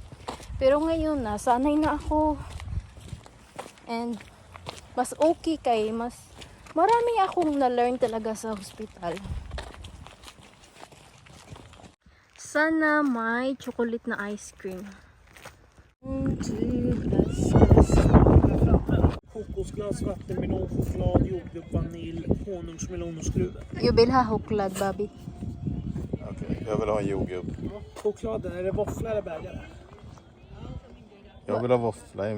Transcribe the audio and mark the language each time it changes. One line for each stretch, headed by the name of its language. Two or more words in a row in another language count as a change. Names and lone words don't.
Filipino: Pero ngayon na, sanay na ako. And mas okay kay mas marami akong na-learn talaga sa hospital. Sana may chocolate na
English: ice cream.
Swedish: Kokosglass, vattenmelon, choklad, jordgubb, vanilj, honungsmelon och skruvar. Jag vill ha choklad, Bobby. Okej, jag vill ha jordgubb. Chokladen, är det våffla eller bägare? Jag vill ha våffla i